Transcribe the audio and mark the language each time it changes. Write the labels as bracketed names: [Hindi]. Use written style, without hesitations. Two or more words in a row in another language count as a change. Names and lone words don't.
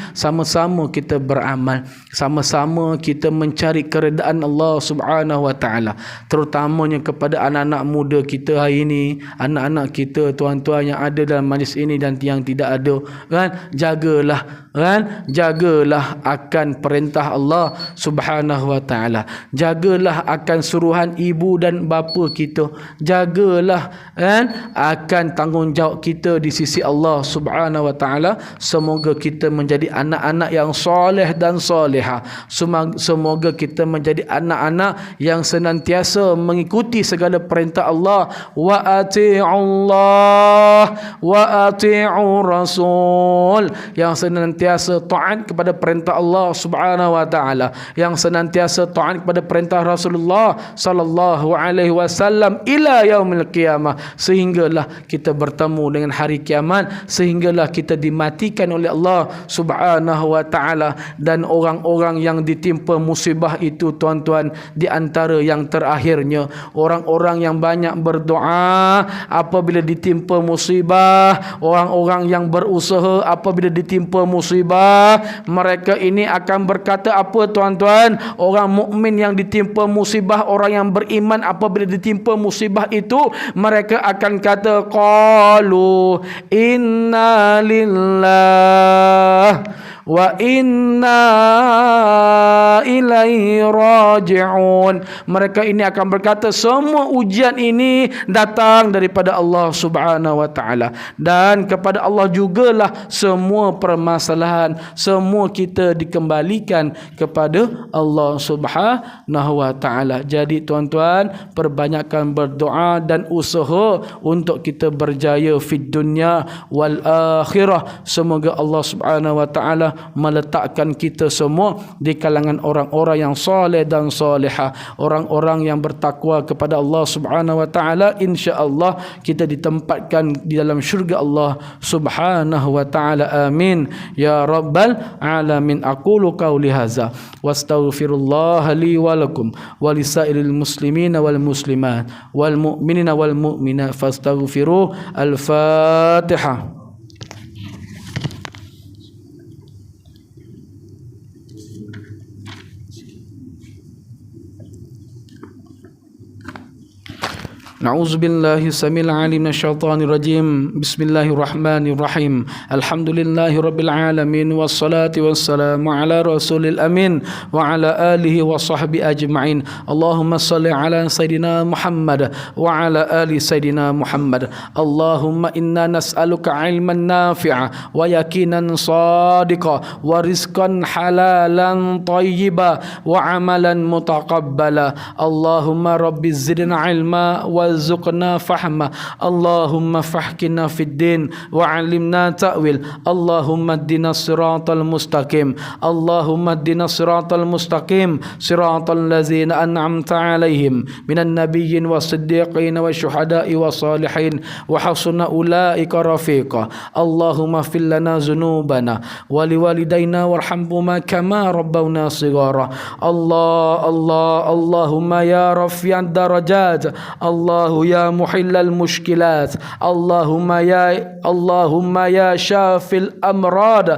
[Malay] Sama-sama kita beramal, sama-sama kita mencari keredaan [Arabic] الله سبحانه وتعالى, [Malay] terutamanya kepada anak-anak muda kita hari ini, anak-anak kita tuan-tuan yang ada dalam majlis ini dan yang tidak ada. Kan, jagalah akan perintah [Arabic] الله سبحانه وتعالى, [Malay] jagalah akan suruhan ibu dan bapa kita, jagalah akan tanggungjawab kita di sisi [Arabic] الله سبحانه وتعالى. [Malay] Semoga kita menjadi anak-anak yang soleh dan soleha. Semoga kita menjadi anak-anak yang senantiasa mengikuti segala perintah Allah. [Arabic] وأطيعوا الله وأطيعوا الرسول, [Malay] yang senantiasa taat kepada perintah [Arabic] الله سبحانه وتعالى, [Malay] yang senantiasa taat kepada perintah Rasulullah [Arabic] صلى الله عليه وسلم إلى يوم القيامة, [Malay] sehinggalah kita bertemu dengan hari kiamat, sehinggalah kita dimatikan oleh [Arabic] الله سبحانه وتعالى. [Malay] Dan orang-orang yang ditimpa musibah itu tuan-tuan, di antara yang terakhirnya orang-orang yang banyak berdoa apabila ditimpa musibah, orang-orang yang berusaha apabila ditimpa musibah, musibah. Mereka ini akan berkata apa tuan-tuan? Orang mukmin yang ditimpa musibah, orang yang beriman apabila ditimpa musibah itu, mereka akan kata [Arabic] قالوا إنا لله وإنا إليه راجعون. [Malay] Mereka ini akan berkata semua ujian ini datang daripada [Arabic] الله سبحانه وتعالى, [Malay] dan kepada Allah jugalah semua permasalahan, semua kita dikembalikan kepada [Arabic] الله سبحانه وتعالى. [Malay] Jadi tuan-tuan, perbanyakkan berdoa dan usaha untuk kita berjaya [Arabic] في الدنيا والآخرة. [Malay] Semoga [Arabic] الله سبحانه وتعالى [Malay] meletakkan kita semua di kalangan orang-orang yang soleh dan solehah, orang-orang yang bertakwa kepada [Arabic] الله سبحانه وتعالى. [Malay] Insya-Allah kita ditempatkan di dalam syurga [Arabic] الله سبحانه وتعالى. آمين يا رب العالمين. أقول قولي هذا وأستغفر الله لي ولكم ولسائر المسلمين والمسلمات والمؤمنين والمؤمنات فاستغفروه. Al-Fatihah. نعوذ بالله السميع العليم من الشيطان الرجيم. بسم الله الرحمن الرحيم. الحمد لله رب العالمين والصلاة والسلام على رسول الأمين وعلى آله وصحبه أجمعين. اللهم صل على سيدنا محمد وعلى آل سيدنا محمد. اللهم إنا نسألك علما نافعا ويقينا صادقا ورزقا حلالا طيبا وعملا متقبلا. اللهم رب زدنا علما وارزقنا فهما. اللهم فقهنا في الدين وعلمنا التأويل. اللهم اهدنا الصراط المستقيم. اللهم اهدنا الصراط المستقيم صراط الذين أنعمت عليهم من النبيين والصديقين والشهداء والصالحين وحسن أولئك رفيقا. اللهم اغفر لنا ذنوبنا ولوالدينا وارحمهما كما ربونا صغارا. اللهم يا رافع الدرجات. الله يا محلل المشكلات. اللهم يا شافي الأمراض.